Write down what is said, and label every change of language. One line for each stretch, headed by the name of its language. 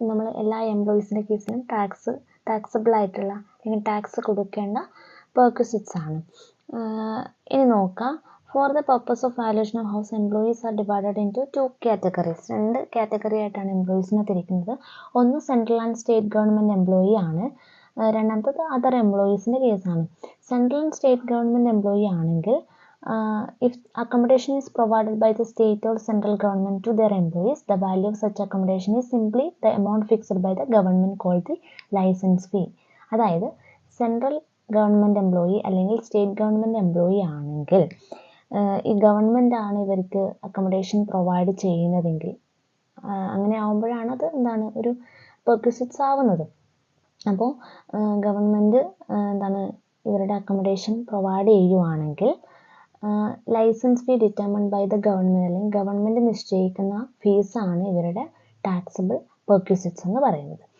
Malayalam: നമ്മൾ എല്ലാ എംപ്ലോയീസിൻ്റെ കേസിലും ടാക്സബിൾ ആയിട്ടുള്ള അല്ലെങ്കിൽ ടാക്സ് കൊടുക്കേണ്ട പെർക്വിസിറ്റ്സ് ആണ്. ഇനി നോക്കാം,
English: For the purpose of valuation of house employees are divided into 2 categories.
Malayalam: 2 category ആയിട്ടാണ് എംപ്ലോയീസിനെ തിരിക്കുന്നത്. ഒന്ന് central and state government employee ആണ്, രണ്ടാമത്തത് അതർ എംപ്ലോയീസിൻ്റെ കേസാണ്.
English: Central and state government employee ആണെങ്കിൽ if accommodation is provided by the state or central government to their employees, the value of such accommodation is simply the amount fixed by the government called the license fee.
Malayalam: അതായത് central government employee അല്ലെങ്കിൽ state government employee ആണെങ്കിൽ ഈ government ആണ് ഇവർക്ക് accommodation provide ചെയ്യുന്നതെങ്കിൽ, അങ്ങനെ ആകുമ്പോഴാണ് അത് എന്താണ് ഒരു പെർക്വിസിറ്റ്സ് ആവുന്നത്. അപ്പോൾ ഗവൺമെൻറ് എന്താണ് ഇവരുടെ അക്കോമഡേഷൻ പ്രൊവൈഡ് ചെയ്യുവാണെങ്കിൽ
English: license fee determined by the government,
Malayalam: അല്ലെങ്കിൽ ഗവൺമെൻറ് നിശ്ചയിക്കുന്ന ഫീസാണ് ഇവരുടെ ടാക്സബിൾ പെർക്വിസിറ്റ്സ് എന്ന് പറയുന്നത്.